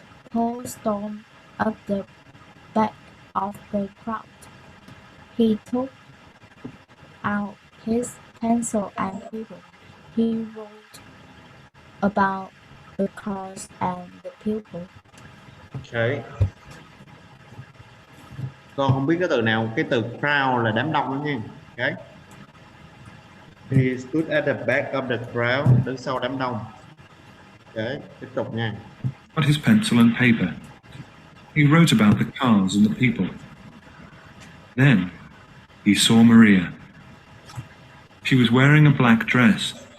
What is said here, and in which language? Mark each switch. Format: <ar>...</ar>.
<en>Paul stormed up the back of the crowd. He took out his pencil and paper. He wrote about the cars and the people. Ok.</en> <vi>Con không biết cái từ nào. Cái từ crowd là đám đông đó nha.</vi> <en>Ok. He stood at the back of the crowd.</en> <vi>Đứng sau đám đông. Ok, tiếp tục nha.</vi> <en>Got his pencil and paper. He wrote about the cars and the people. Then he saw Maria. She was wearing a black dress.</en>